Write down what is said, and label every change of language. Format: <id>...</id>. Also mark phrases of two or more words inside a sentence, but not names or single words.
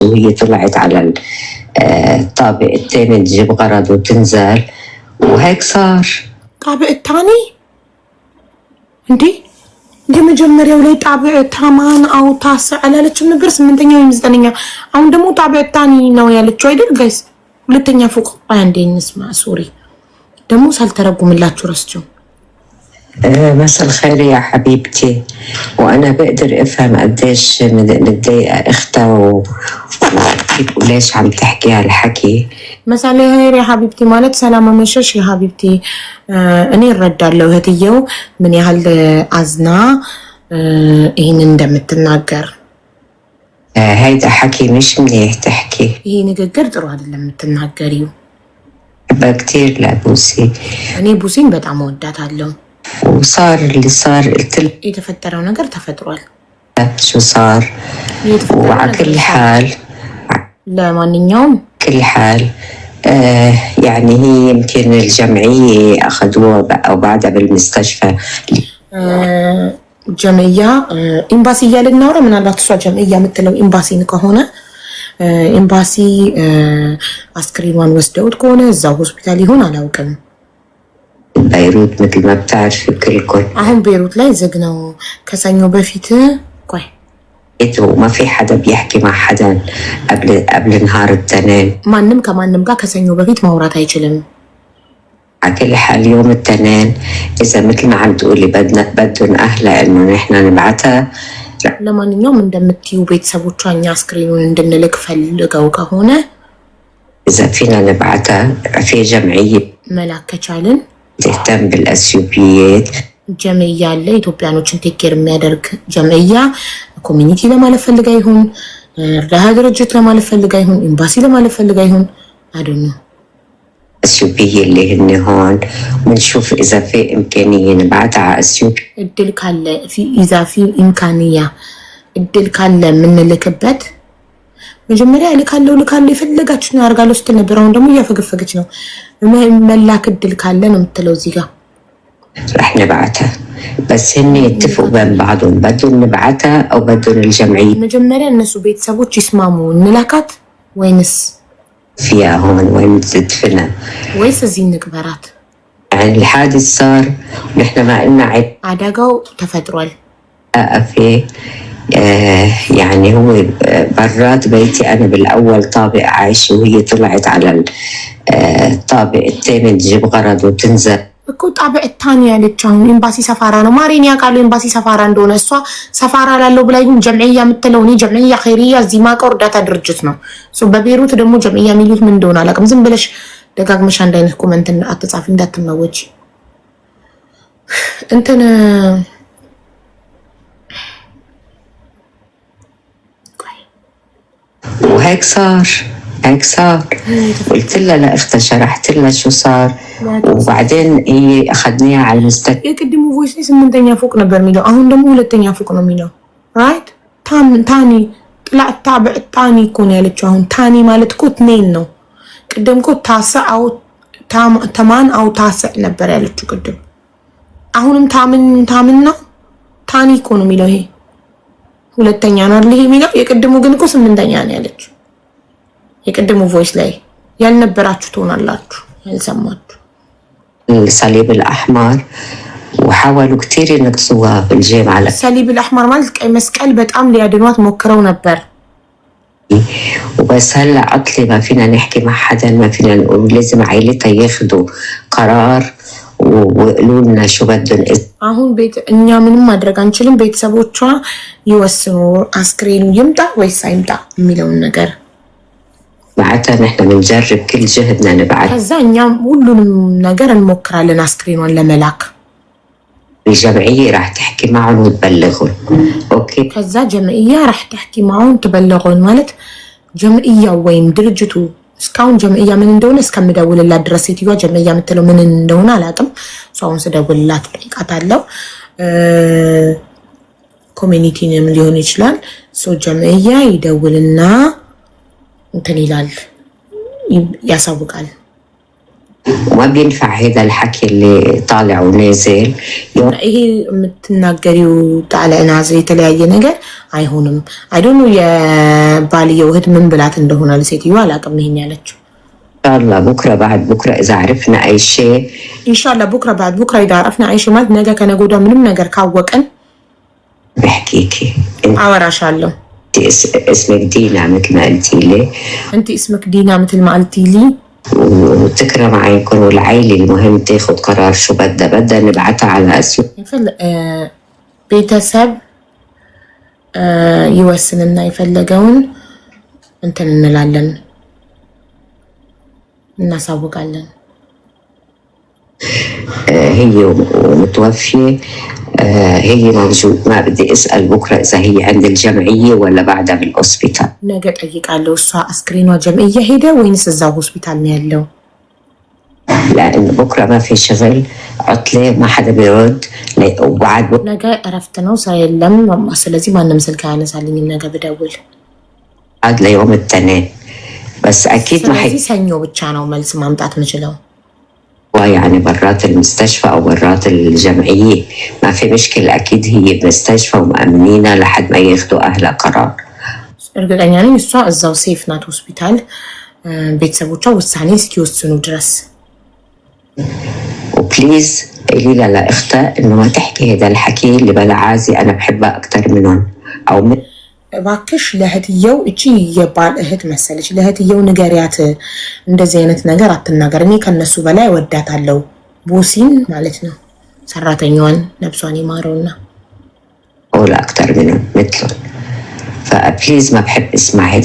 <ar>وهي طلعت على الطابق الثاني تجيب غرض وتنزل وهيك صار. الطابق الثاني</ar> <am>እንዴ መጀመሪያው ላይ</am> <ar>طابق تمان أو تسع</ar> <am>አላለችም ነበር? ስምንተኛ ወይም ዘጠነኛ። አሁን ደግሞ</am> <ar>طابق تاني</ar> <am>ነው ያለችው አይደል ጋይስ? ሁለተኛ ፎቅ አንዴ እንስማ። ሶሪ ደግሞ ሳልተረጉምላችሁ ረስቸው።</am> <ar>مساء الخير يا حبيبتي، وأنا بقدر أفهم قديش متضايقة أختها وليش عم تحكي هالحكي. مساء الخير يا حبيبتي</ar> <am>ማለት ሰላም አመሸሽ</am> <ar>يا حبيبتي።</ar> <am>እኔ እረዳለሁ እህትየው ምን ያህል አዝና ይሄን እንደምትናገር።</am> <ar>هيدا حكي مش منيح تحكي.</ar> <am>ይሄ ንግግር ጥሩ አይደለም የምትናገሪው።</am> <ar>بحبها كتير لبوسي.</ar> <am>እኔ ቡሲን በጣም እወዳታለሁ።</am> <ar>وصار اللي صار قلت له</ar> <am>የተፈጠረው ነገር ተፈጥሯል።</am> <ar>شو صار؟ وعلى كل حال</ar> <am>ለማንኛውም</am> <ar>كل حال يعني هي يمكن الجمعية أخذوها أو بعدها بالمستشفى.</ar> <am>ጀምያ ኤምባሲ እያልን እናውራ። ምናልባት እሷ ጀምያ የምትለው ኤምባሲን ከሆነ ኤምባሲ አስክሬኗን ወስደውት ከሆነ እዛው ሆስፒታል ይሆን አላውቅም።</am> <ar>بيروت مثل ما بتعرف كلكم.</ar> <am>አሁን ቤይሩት ላይ ዝግ ነው ከሰኞ በፊት። ቆይ</am> <ar>ما في حدا بيحكي مع حدا قبل نهار التنين.</ar> <am>ማንም ከማንም ጋር ከሰኞ በፊት ማውራት አይችልም።</am> <ar>على كل حال يوم التنين إذا مثل ما عم تقولي بدهم أهلها إنه نحن نبعتها.</ar> <am>ለማንኛውም እንደምትዩ ቤተሰቦቿ እኛ አስክሬኑን እንድንልክ ፈልገው ከሆነ</am> <ar>إذا فينا نبعتها في جمعية</ar> <am>መላክ ከቻልን</am> <ar>تهتم بالأثيوبيات.</ar> <am>ጀምያ አለ ኢትዮጵያኖችን</am> <en>take care</en> <am>የሚያደርግ ጀምያ ኮሚኒቲ ለማለት ፈልጋ ይሁን እርዳታ ድርጅት ለማለት ፈልጋ ይሁን ኤምባሲ ለማለት ፈልጋ ይሁን አይደል?</am> <ar>أثيوبية اللي هن هون ونشوف إذا في إمكانية نبعتها على أثيوبيا.</ar> <am>እድል ካለ</am> <ar>إذا في إمكانية</ar> <am>እድል ካለ የምንልክበት መጀመሪያ ልካለው የፈለጋችሁ ነው አርጋለው ስትል ነበር። አሁን ደግሞ እያፈገፈገች ነው። መላክ እድል ካለ ነው የምትለው እዚህ ጋር</am> <ar>رح نبعتها بس هن يتفقوا بين بعضهم بدهم نبعتها أو بدهم الجمعية.</ar> <am>መጀመሪያ እነሱ ቤተሰቦች ይስማሙ እንላካት ወይንስ</am> <ar>فيها هون وين تدفنها</ar> <am>ወይስ እዚህ እንቅበራት?</am> <ar>يعني الحادث صار ونحن ما قلنا</ar> <am>አደጋው ተፈጥሯል።</am> <ar>في يعني هو برات بيتي أنا بالأول طابق عايشة وهي طلعت على الطابق الثاني تجيب غرض وتنزل.</ar> <am>እኮ</am> <ar>طابق تاني</ar> <am>ያለች አሁን ኤምባሲ ሰፋራ ነው ማሪን ያውቃሉ። ኤምባሲ ሰፋራ እንደሆነ እሷ ሰፋራ ላለው ብላይ ግን ጀምዕያ የምትለው እኔ</am> <ar>جمعية خيرية</ar> <am>እዚህ ማቀው እርዳታ ድርጅት ነው። በቤይሩት ደግሞ ጀምዕያ የሚሉት ምን እንደሆነ አላውቅም። ዝም ብለሽ ደጋግመሽ አንድ አይነት ኮሜንት አትጻፊ እንዳትመወጪ። እንትን</am> <ar>وهيك صار قلت لها لاختها شرحت لها شو صار وبعدين هي اخذناها على المستشفى.</ar> <am>የቅድሙ ቮይስ ስምንተኛ ፎቅ ነበር የሚለው አሁን ደግሞ ሁለተኛ ፎቅ ነው የሚለው። ራይት ታኒ ጥላት ታብዕ ታኒ እኮ ነው ያለችው። አሁን ታኒ ማለት እኮ ትኔን ነው። ቅድም እኮ</am> <ar>تسع أو تمان أو تسع</ar> <am>ነበር ያለችው ቅድም። አሁንም ታምን ነው ታኒ እኮ ነው የሚለው። ይሄ ሁለተኛ ነው አይደል ይሄ የሚለው። የቅድሙ ግን እኮ ስምንተኛ ነው ያለችው። የቅድሙ ቮይስ ላይ ያልነበራችሁ ትሆናላችሁ ያልሰማችሁ።</am> <ar>الصليب الأحمر وحاولوا كتير ينقصوها بالجامعة. الصليب الأحمر</ar> <am>ማለት ቀይ መስቀል በጣም ሊያድኗት ሞክረው ነበር።</am> <ar>وبس هلا عطلي ما فينا نحكي مع حدا ما فينا نقول لازم عائلتها ياخذوا قرار ويقولوا لنا شو بدهم.</ar> <am>አሁን እኛ ምንም ማድረግ አንችልም። ቤተሰቦቿ ይወስኑ አስክሬኑ ይምጣ ወይስ አይምጣ የሚለውን ነገር</am> <ar>بعتها نحن بنجرب كل جهدنا نبعت. ከዛ እኛም ሁሉንም ነገር እንሞክራለን አስክሬኗን ለመላክ። الجمعية راح تحكي معهم وتبلغهم. اوكي</ar> <am>ከዛ ጀምዕያ</am> <ar>راح تحكي معهم تبلغون</ar> <am>ማለት ጀምዕያ ወይም ድርጅቱ እስካሁን ጀምዕያ ምን እንደሆነ እስከምደውልላት ድረስ ሴትዮዋ ጀምዕያ የምትለው ምን እንደሆነ አላውቅም። አሁን ስደውልላት ጠይቃታለሁ። ኮሚኒቲንም ሊሆን ይችላል። ጀምዕያ ይደውልና እንትን ይላል ያሳውቃል።</am> <ar>وما بينفع هذا الحكي اللي طالع ونازل.</ar> <am>ይሄ የምትናገሪው</am> <ar>طالع نازل</ar> <am>የተለያየ ነገር አይሆንም። አይዶኑ የባልየው እህት ምን ብላት እንደሆነ ለሴትዮዋ አላውቅም። ይሄን ያለችው</am> <ar>ኢንሻአላህ بكره بعد بكره اذا عرفنا اي شيء إن شاء الله بكره بعد بكره اذا عرفنا اي شيء</ar> <am>ማለት ነገ ከነገ ወዲያ ምንም ነገር ካወቅን</am> <ar>بحكيكي.</ar> <am>አወራሻለሁ።</am> <ar>اسمك دينا مثل ما قلتي لي. انت اسمك دينا مثل ما قلتي لي. وتكرم عينكم والعيلة المهم تاخد قرار شو بدها نبعتها على اسيو.</ar> <am>ቤተሰብ ይወስንና የፈለገውን እንትን እንላለን እናሳውቃለን።</am> <ar>هي متوفية. هي موجود ما بدي اسأل بكرة اذا هي عند الجمعية ولا بعدها بالهوسبيتال.</ar> <am>ነገ ጠይቃለሁ። እሷ አስክሬኗ ጀምዕያ ሄደ ወይንስ እዛው ሆስፒታል ነው ያለው?</am> <ar>لأن بكرة ما في شغل عطلة ما حدا بيرد وبعد</ar> <am>ነገ እረፍት ነው ሰው የለም። ስለዚህ ማንም ስልክ አያነሳልኝም ነገ ብደውል</am> <ar>عاد ليوم الاثنين بس أكيد ما</ar> <am>ስለዚህ ሰኞ ብቻ ነው መልስ ማምጣት የምችለው።</am> <ar>يعني برات المستشفى أو برات الجمعية ما في مشكلة. أكيد هي بمستشفى ومأمنينها لحد ما ياخدوا أهلها قرار.</ar> <am>እርግጠኛ ነኝ እሷ እዛው ሴፍ ናት ሆስፒታል ቤተሰቦቿ ውሳኔ እስኪወስኑ ድረስ።</am> <ar>وبليز قولي لها لاختها انه ما تحكي هذا الحكي اللي بلا عازي انا بحبها اكثر منهم او من</ar> <am>እባክሽ ለእህትየው እቺ የባል እህት መሰለች ለእህትየው ንገሪያት እንደዚህ አይነት ነገር አትናገር። እኔ ከነሱ በላይ ወዳታለሁ። ቦሲን ማለት ነው ሰራተኛዋን ነፍሷን ይማረውና</am> <ar>ولا اكثر منهم مثلهم. فبليز ما بحب اسمع هذا</ar>